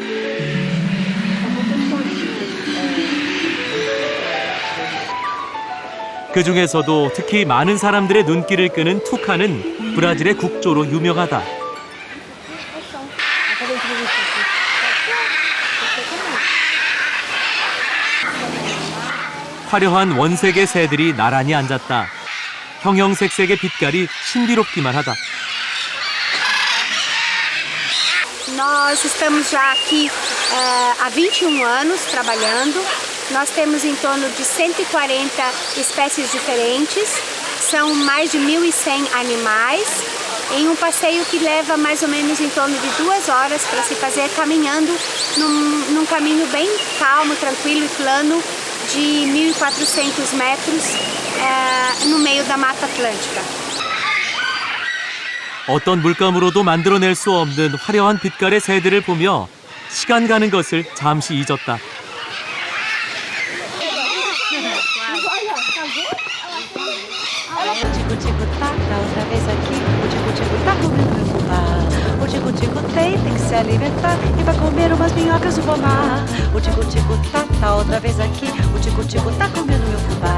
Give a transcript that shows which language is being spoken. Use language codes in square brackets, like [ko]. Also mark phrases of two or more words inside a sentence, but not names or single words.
[ko] 그 중에서도 특히 많은 사람들의 눈길을 끄는 투카는 브라질의 국조로 유명하다. 화려한 원색의 새들이 나란히 앉았다. 형형색색의 빛깔이 신비롭기만 하다. [pt] Nós estamos já aqui há 21 anos trabalhando Nós temos em torno de 140 espécies diferentes, são mais de 1.100 animais, em um passeio que leva mais ou menos em torno de 2 horas para se fazer caminhando num caminho bem calmo, tranquilo e plano de 1.400 metros no meio da Mata Atlântica. [ko] 어떤 물감으로도 만들어낼 수 없는 화려한 빛깔의 새들을 보며 시간 가는 것을 잠시 잊었다. [pt] O tico-tico tá outra vez aqui. O tico-tico tá comendo meu fubá. O tico-tico tem que se alimentar e vai comer umas minhocas do pomar. O tico-tico tá outra vez aqui. O tico-tico tá comendo meu fubá.